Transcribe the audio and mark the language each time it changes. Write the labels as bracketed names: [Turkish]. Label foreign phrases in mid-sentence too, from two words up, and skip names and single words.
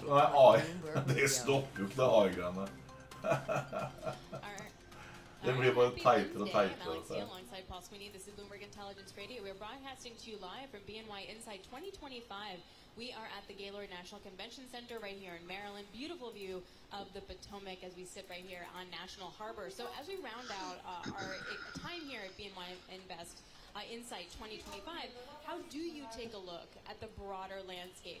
[Norwegian] Nei, AI. Det stopper jo ikke det AI-greiene. Det blir bare teitere og teitere. [English] Alongside Paul Sweeney, this is Bloomberg Intelligence Radio. We're broadcasting to you live from BNY Insight 2025. We are at the Gaylord National Convention Center right here in Maryland. Beautiful view of the Potomac as we sit right here on National Harbor. So as we round out our time here at BNY Invest Insight 2025, how do you take a look at the broader landscape?